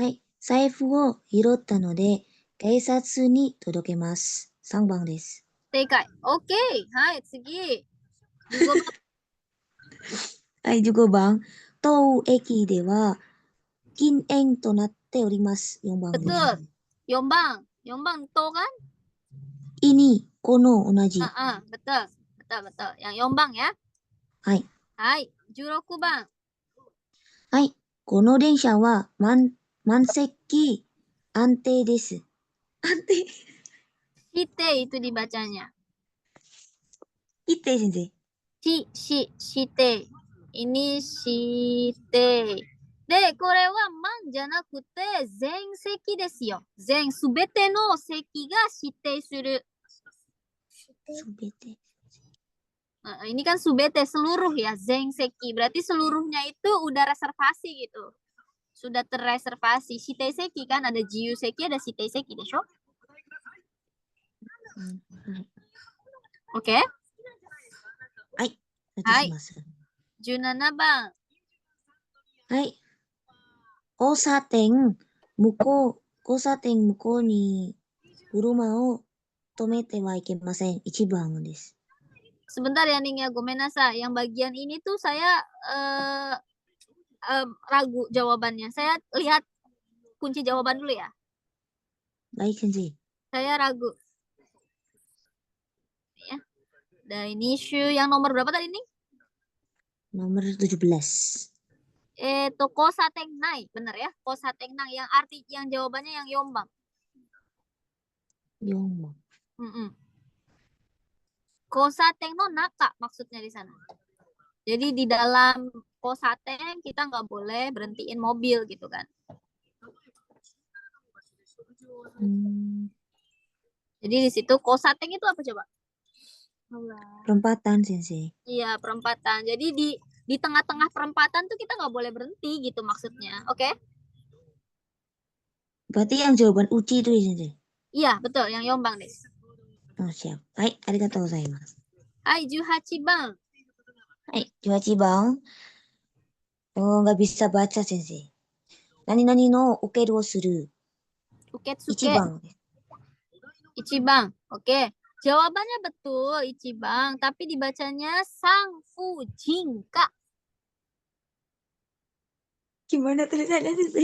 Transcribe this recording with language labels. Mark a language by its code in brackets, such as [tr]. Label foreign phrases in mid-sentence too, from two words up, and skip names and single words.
[ja] はい。財布を拾ったので、 警察に届けます。3番です。正解。OK。はい、次。15番。はい、15番。当駅では禁煙となっております。4番です。 [id] Betul. 4 bang. 4 bang to kan? [ja] ini, この、同じ. [id] Betul. Betul. Yang 4 bang ya. [ja] はい。はい、16 bang. はい。この電車は満席安定です。安定。 [id] Shite itu dibacanya. [ja] Ite, sensei. [id] Shite. Ini shite. [ja] で、これは満じゃなくて全席ですよ。すべての席が指定する。 Subete. [id] Ini kan subete seluruh ya, [ja] 全席. [id] Berarti seluruhnya itu udah reservasi gitu. Sudah terreservasi. Shite seki kan ada [ja] 自由席, [id] ada [ja] 指定席 [id] desho. Oke. [ja] はい。はいします。 17 bang. はい。交差点向こうに車を止めてはいけません。1番です。 [id] Sebentar ya Ning ya, gomenasa. Yang bagian ini tuh saya ragu jawabannya. Saya lihat kunci jawaban dulu ya. Baik, sensei. Saya ragu. Ya. Dan ini issue yang nomor berapa tadi Ning? Nomor 17. Kosa tengnai, benar ya? Kosa tengnang yang arti yang jawabannya yang yombang. Yombang. [ja] 交差点の中 [id] maksudnya di sana. Jadi di dalam kosaten kita nggak boleh berhentiin mobil gitu kan. Jadi di situ kosaten itu apa coba? Perempatan, sensei. Iya, perempatan. Jadi di tengah-tengah perempatan tuh kita nggak boleh berhenti gitu maksudnya. Oke? Berarti yang jawaban uci itu ya, sensei? Iya, betul. Yang yombang deh. Oh, siap. Hai, [ja] ありがとうございます. はい、18番. はい、18番. [id] Oh, nggak bisa baca, sensei. [ja] 何々の受けるをする. Uketsuke. 1 bang. Ichibang. [id] Oke. Jawabannya betul, Ichibang. Tapi dibacanya Sang Fujinka. Gimana tulisannya, sensei?